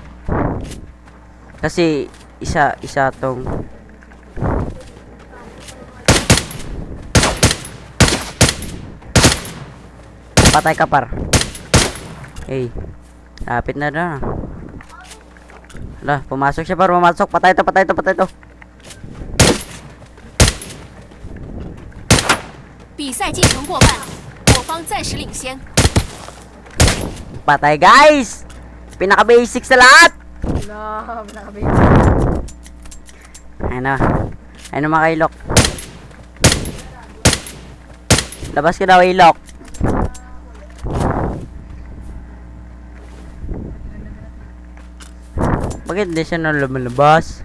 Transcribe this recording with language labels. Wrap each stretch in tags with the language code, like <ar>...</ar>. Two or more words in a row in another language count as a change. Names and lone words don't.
<tl>Kasi isa tong patay ka par. Hey, lapit na na. Hala, pumasok siya par, pumasok. Patay to.</tl> <zh>比赛进程过半，我方暂时领先。</zh> <tl>Patay guys. Pinaka basic sa lahat. No, nakabit. Ano mga kailok. Labas ka daw ilok. Bakit di siya nang lumalabas?</tl>